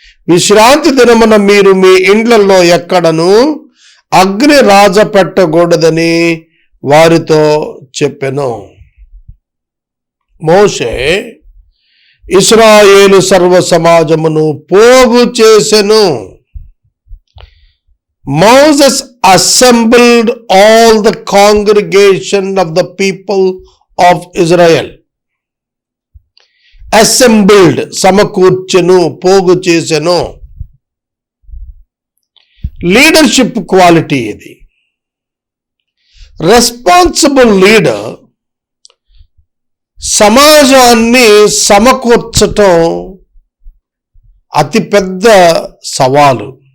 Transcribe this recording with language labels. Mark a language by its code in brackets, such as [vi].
[te] విశ్రాంతి దినమున మీరు మీ ఇండ్లలో ఎక్కడను అగ్ని రాజ పెట్టకూడదని వారితో చెప్పెను. మోషే ఇశ్రాయేలు సర్వ సమాజమును పోగు చేసెను. [en] Moses assembled all the congregation of the people of Israel. [te] Assembled, సమకూర్చెను, పోగు చేసెను. లీడర్షిప్ క్వాలిటీ ఇది. రెస్పాన్సిబుల్ లీడర్ సమాజాన్ని సమకూర్చటం అతిపెద్ద సవాలు.